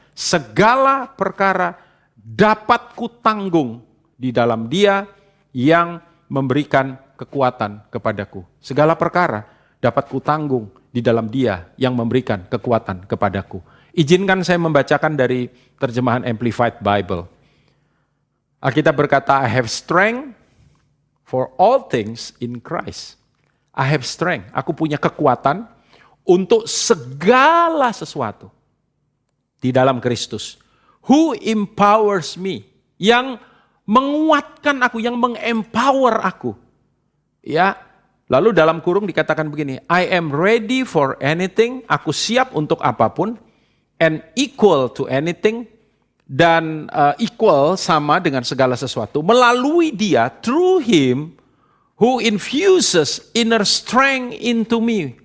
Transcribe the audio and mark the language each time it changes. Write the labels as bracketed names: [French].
[Indonesian] Segala perkara dapat kutanggung di dalam dia yang memberikan kekuatan kepadaku. Segala perkara dapat kutanggung di dalam dia yang memberikan kekuatan kepadaku. Izinkan saya membacakan dari terjemahan Amplified Bible. Alkitab berkata, [English] I have strength for all things in Christ. I have strength, [Indonesian] aku punya kekuatan untuk segala sesuatu di dalam Kristus. [English] Who empowers me? [Indonesian] Yang menguatkan aku, yang mengempower aku. Ya, lalu dalam kurung dikatakan begini, [English] I am ready for anything, [Indonesian] aku siap untuk apapun, [English] and equal to anything, [Indonesian] dan equal sama dengan segala sesuatu, melalui dia, [English] through him, who infuses inner strength into me.